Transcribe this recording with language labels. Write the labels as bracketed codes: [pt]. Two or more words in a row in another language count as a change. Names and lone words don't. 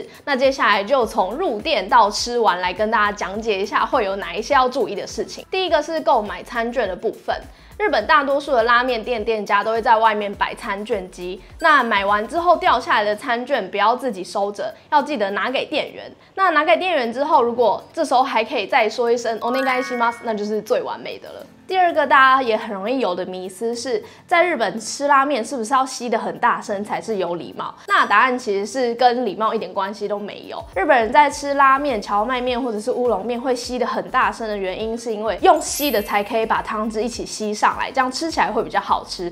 [zh] 那接下来就从入店到吃完来跟大家讲解一下会有哪一些要注意的事情。第一个是购买餐券的部分。日本大多数的拉面店店家都会在外面摆餐券机，那买完之后掉下来的餐券不要自己收着，要记得拿给店员。那拿给店员之后，如果这时候还可以再说一声お願いします，那就是最完美的了。第二个大家也很容易有的迷思是，在日本吃拉面是不是要吸得很大声才是有礼貌？那答案其实是跟礼貌一点关系都没有。日本人在吃拉面、荞麦面或者是乌龙面会吸得很大声的原因，是因为用吸的才可以把汤汁一起吸上来，这样吃起来会比较好吃。